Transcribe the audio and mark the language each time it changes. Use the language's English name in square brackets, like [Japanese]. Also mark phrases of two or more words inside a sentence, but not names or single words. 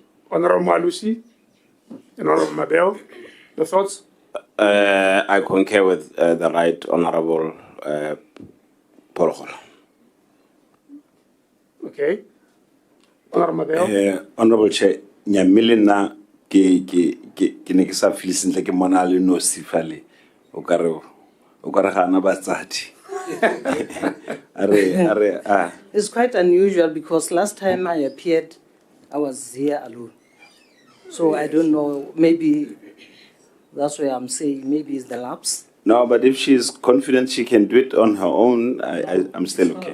[English] Honorable Malusi and Honorable Mabel, the thoughts? I concur with the Right Honorable Porokgolo. Okay. Honorable Mabel? Honorable Chair, [Northern Sotho] nyamile na ke ne ke sa feel sentle ke mona le no sifale o ka re gana batsadi. [English] It's quite unusual because last time I appeared, I was here alone. So I don't know, maybe that's why I'm saying maybe it's the lapse. No, but if she's confident she can do it on her own, I'm still okay.